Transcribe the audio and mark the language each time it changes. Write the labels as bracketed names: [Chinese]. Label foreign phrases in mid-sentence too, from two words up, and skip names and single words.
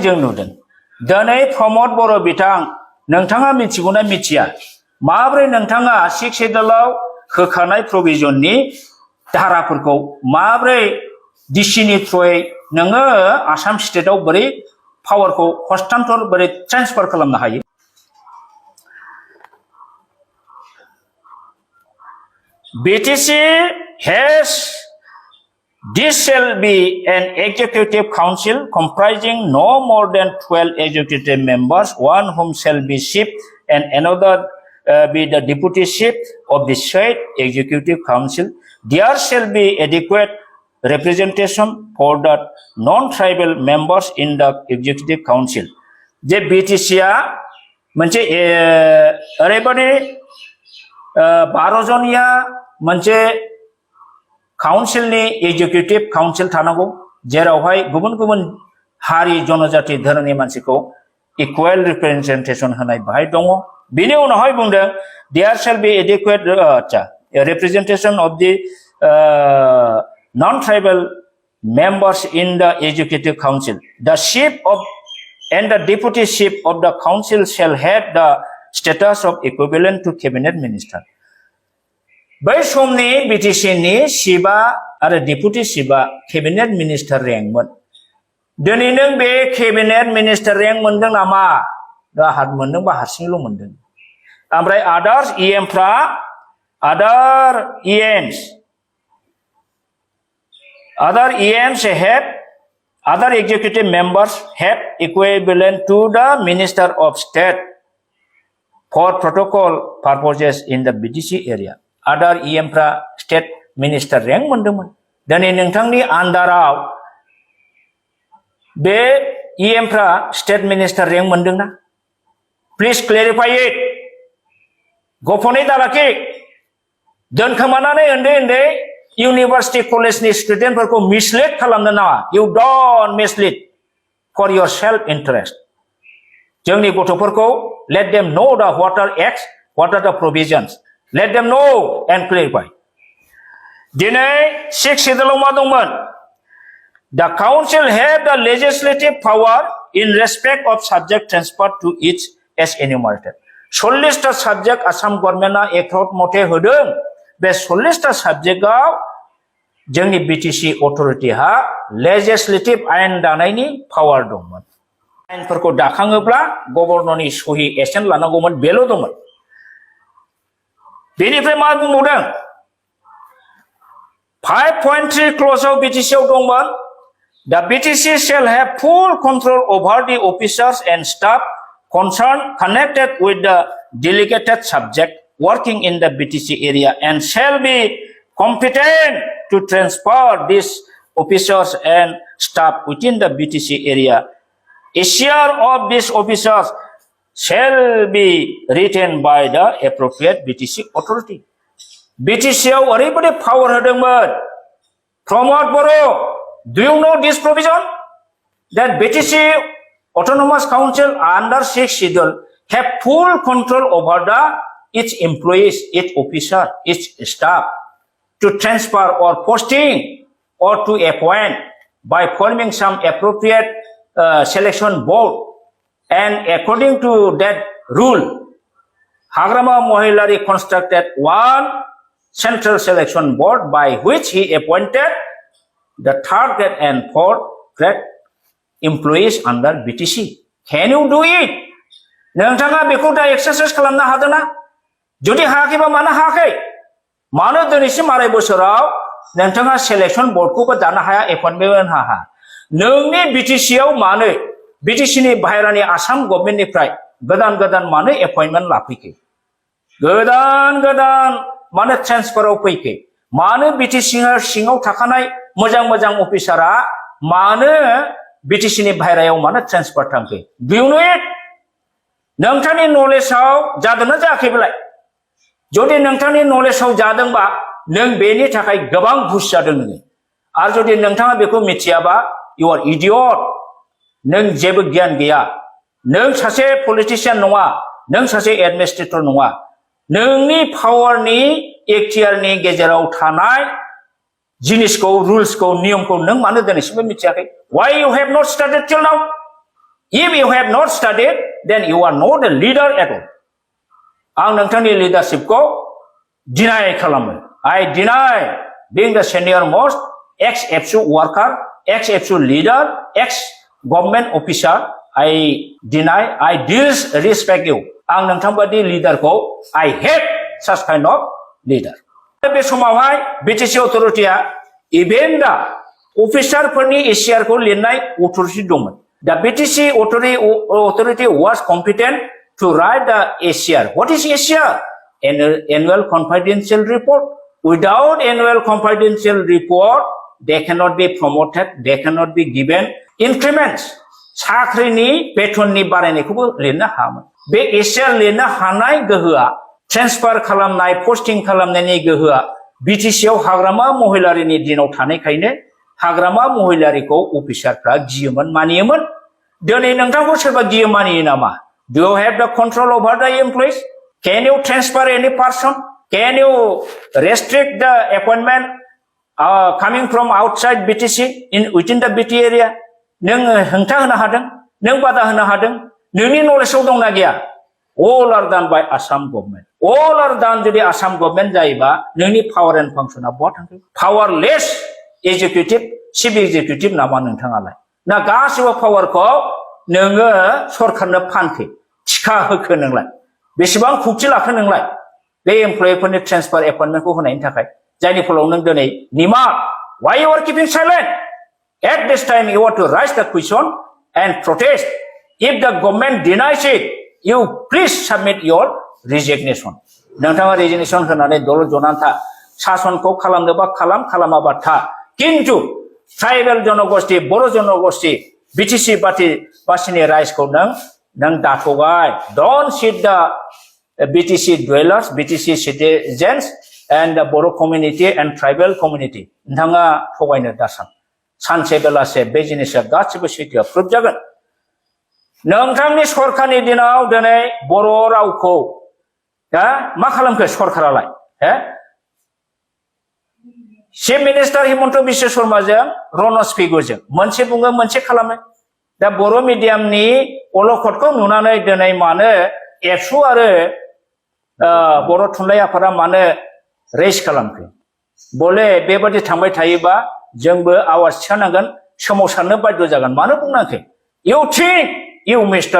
[Bodo] जों नुदों दिनै प्रमोद बर' बिथां नोंथाङा मिथिगौना मिथिया माब्रै नोंथाङा 6 शेड्यूलाव होखानाय प्रोविजननि धाराफोरखौ माब्रै डिसिनि थ्रुयै नोङो आसाम स्टेटआव बोरै पावारखौ हस्तान्तर बोरै ट्रान्सफार खालामनो हायो BTC [English] this shall be an executive council comprising no more than 12 executive members, one whom shall be chief and another be the deputy chief of the said executive council. There shall be adequate representation for the non-tribal members in the executive council. [Bodo] जे BTCआ मोनसे ओरैबादि 12 जनिया मोनसे काउन्सिलनि एजुकेटिभ काउन्सिल थानांगौ जेरावहाय गुबुन गुबुन हारि जनजाति धोरोमनि मानसिखौ इकुवेल रिप्रेजेन्टेसन होनाय बाहाय दङ बिनि उनावहाय बुंदों [English] there shall be adequate representation of the non-tribal members in the executive council. The chief of and the deputy chief of the council shall have the status of equivalent to cabinet minister. [Bodo] बै समनि बिटिसिनि चिफआ आरो डेपुटि चिफआ [English] cabinet minister [Bodo] रेंकमोन दिनै नों बे [English] cabinet minister [Bodo] रेंक मोनदों नामा हात मोनदोंबा हारसिंल' मोनदों ओमफ्राय [English] others EM [Bodo] Other [English] EMs have other executive members have equivalent to the Minister of State for protocol purposes in the BTC area. Other EM [Bodo] फ्रा [English] state minister rank [Bodo] मोनदोंमोन दिनै नोंथांनि आन्दाराव बे EM फ्रा [English] state minister rank [Bodo] मोनदोंना [English] Please clarify it. [Bodo] गफनै दालाखि दोनखोमानानै उन्दै [English] university college [Bodo] स्टुडेन्टफोरखौ मिसलिड खालामनो नाङा [English] you don't mislead for your self interest [Bodo] जोंनि गथ'फोरखौ [English] let them know the what are acts what are the provisions let them know and clarify दिनै [Bodo] 6 सिडुलाव मा दंमोन [English] the council have the legislative power in respect of subject transfer to its as enumerated [Bodo] 40टा साबजेक्ट आसाम गभर्नमेन्टआ एक्ट मथे होदों बे 40टा साबजेक्टआव जोंनि बिटिसि अथरिटिहा लेजिस्लेटिभ आयेन दानायनि पावार दंमोन आयेनफोरखौ दाखाङोब्ला गभर्नरनि सहि एसेन्ट लानांगौमोन बेल' दंमोन बेनिफ्राय मा बुंबावदों [English] 5.3 [Bodo] क्लजआव बिटिसिआव दंमोन [English] the BTC shall have full control over the officers and staff concerned connected with the delegated subject working in the BTC area and shall be competent to transfer these officers and staff within the BTC area. A share of these officers shall be retained by the appropriate BTC authority. [Bodo] BTCआव ओरैबायदि power होदोंमोन [English] Pramod Boro, do you know this provision that BTC Autonomous Council under 6th schedule have full control over its employees, its officer, its staff to transfer or posting or to appoint by forming some appropriate selection board and according to that rule, Hagrama Mohilari constructed one central selection board by which he appointed the third grade and fourth grade employees under BTC. Can you do it? [Bodo] नोंथाङा बेखौ दा एक्सारसाइज खालामनो हादोंना जुदि हायाखैबा मानो हायाखै मानो दिनैसिम आराय बोसोराव नोंथाङा [English] selection board [Bodo] दानो हाया एपइन्टमेन्ट हाया नोंनि बिटिसिआव मानो बिटिसिनि बाहेरानि आसाम गभर्नमेन्टनिफ्राय गोदान गोदान मानो एपइन्टमेन्ट लाफैखै गोदान मानो ट्रेन्सफाराव फैखै मानो बिटिसिनि सिङाव थाखानाय मोजां अफिसारा मानो बिटिसिनि बाहेरायाव मानो ट्रेन्सफार थांखै [English] do you know it [Bodo] नोंथांनि नलेजआव जादोंना जायाखैबालाय जुदि नोंथांनि नलेजआव जादोंबा नों बेनि थाखाय गोबां घुस जादों नोङो आरो जुदि नोंथाङा बेखौ मिथियाबा [English] you are idiot [Bodo] नों जेबो गियान गैया नों सासे पलिटिशियान नङा नों सासे एडमिनिस्ट्रेटर नङा नोंनि पावारनि एक्टियारनि गेजेराव थानाय जिनिसखौ रुल्सखौ नियमखौ नों मानो दिनैसिमबो मिथियाखै [English] why you have not studied till now if you have not studied then you are not a leader at all [Bodo] आं नोंथांनि लिडारशिपखौ डिनाय खालामो [English] I deny being the senior most ex-FSU worker ex-FSU leader ex-government officer I deny I disrespect you [Bodo] आं नोंथांबादि लिडारखौ [English] I hate such kind of leader [Bodo] बे समावहाय बिटिसि अथरिटिया इभेन दा अफिसारफोरनि एसियारखौ लिरनाय अथरिटि दंमोन [English] the BTC authority was competent to write the ACR what is ACR annual confidential report without annual confidential report they cannot be promoted they cannot be given increments [Bodo] साख्रिनि बेथननि बारायनायखौबो लिरनो हायामोन बे एसियार लिरनो हानाय गोहोआ ट्रेन्सफार खालामनाय पोस्टिं खालामनायनि गोहोआ बिटिसियाव हाग्रामा महिलारिनि दिनाव थानायखायनो हाग्रामा महिलारिखौ अफिसारफ्रा गियोमोन मानियोमन दिनै नोंथांखौ सोरबा गियो मानियो नामा [English] Do you have the control over the employees? Can you transfer any person? Can you restrict the appointment coming from outside BTC within the BT area? [Bodo] नों हेंथा होनो हादों नों बादा होनो हादों नोंनि नलेजआव दंना गैया [English] All are done by Assam government. All are done [Bodo] जुदि Assam government जायोबा नोंनि [English] power and function [Bodo] बहा थांखो [English] Powerless executive chief executive [Bodo] नामा नोंथाङालाय ना गासिबो पावारखौ नोङो सरकारनो फानखो थिखा होखो नोंलाय बेसेबां खुक्ति लाखो नोंलाय बे एमप्लयिफोरनि ट्रेन्सफार एपइन्टमेन्टखौ होनायनि थाखाय जायनि फलाव नों दिनै निमा [English] Why you are keeping silent? At this time you want to raise the question and protest. If the government denies it, you please submit your resignation. [Bodo] नोंथाङा रेजिगनेसन होनानै दल जनानै था सासनखौ खालामनोबा खालाम खालामाबा था किन्तु ट्राइबेल जनगोष्ठी बर' जनगोष्ठी BTC बासिनि राइजखौ नों दाथगाय [English] Don't cheat the BTC dwellers, BTC citizens and the Boro community and tribal community. [Bodo] नोंथाङा थगायनो दासान सानसे बेलासे बे जिनिसा गासिबो सैथोआ प्रुफ जागोन नोंथांनि सरकारनि दिनाव दिनै बर' रावखौ मा खालामखो सरकारालाय [English] chief minister [Bodo] हिमन्त बिश्व शर्माजों रनज पेगुजों मोनसे बुङो मोनसे खालामो दा बर' मिडियामनि अलखदखौ नुनानै दिनै मानो एबसु आरो बर' थुनलाइ आफादा मानो रेस खालामखो बले बेबादि थांबाय थायोबा जोंबो आवाज थिखांनांगोन सोमावसारनो बाध्य जागोन मानो बुंनांखै [English] You think you Mr.